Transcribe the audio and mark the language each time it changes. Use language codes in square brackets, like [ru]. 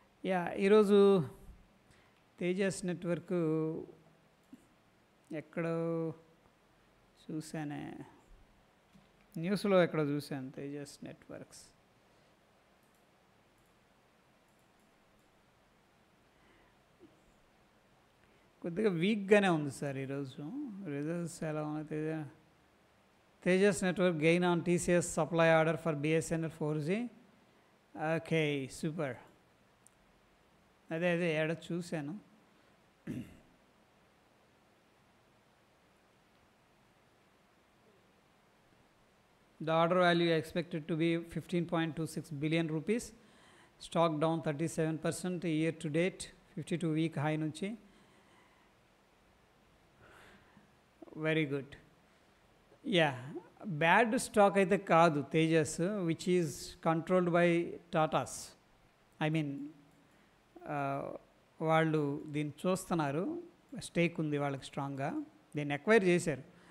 [te] Yeah, ఈరోజు Tejas network ఎక్కడో చూసానే, న్యూస్లో ఎక్కడో చూశాను తేజస్ నెట్వర్క్స్. కొద్దిగా వీక్గానే ఉంది సార్ ఈరోజు. రిజల్ట్స్ ఎలా ఉన్నాయి? [en] Tejas Network gain on TCS supply order for BSNL 4G. Okay super. [te] అదే ఏడ చూశాను. [en] The order value expected to be 15.26 billion rupees. Stock down 37% year to date, 52 week high నుంచి. Very good. Yeah, bad stock [te] అయితే కాదు [en] Tejas, which is controlled by Tatas. I mean [te] వాళ్ళు దీన్ని చూస్తున్నారు, stake ఉంది వాళ్ళకి స్ట్రాంగ్గా, దీన్ని ఎక్వైర్ చేశారు.